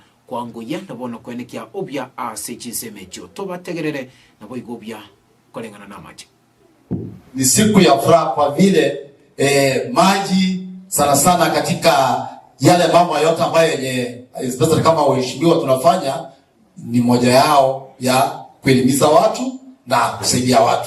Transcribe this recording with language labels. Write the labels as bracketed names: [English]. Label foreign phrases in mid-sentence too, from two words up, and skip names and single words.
[Gusii] kwanguya nabono kwenekia obya ase chinsemo ekyo tobategerere nabo igobya kolengana na maji. [Swahili] Ni siku ya furaha kwa vile maji sana sana katika yale mambo yote ambayo yenye especially kama waheshimiwa tunafanya ni moja yao ya kuelimisha watu na kusaidia watu.